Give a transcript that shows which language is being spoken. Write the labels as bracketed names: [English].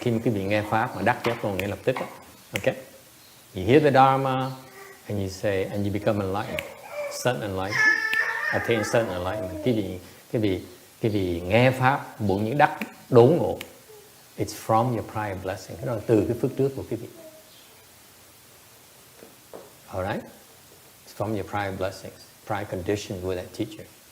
[Vietnamese] Khi mà quý vị nghe pháp mà đắc giác ngộ ngay lập tức, okay? [English] You hear the Dharma and you say, and you become enlightened, sudden enlightened, attain sudden enlightenment. [Vietnamese] Quý vị nghe pháp bỗng nhiên đắc đốn ngộ. [English] It's from your prior blessing. [Vietnamese] Cái đó là từ cái phước trước của quý vị. [English] Alright? It's from your prior blessings, prior conditions with that teacher.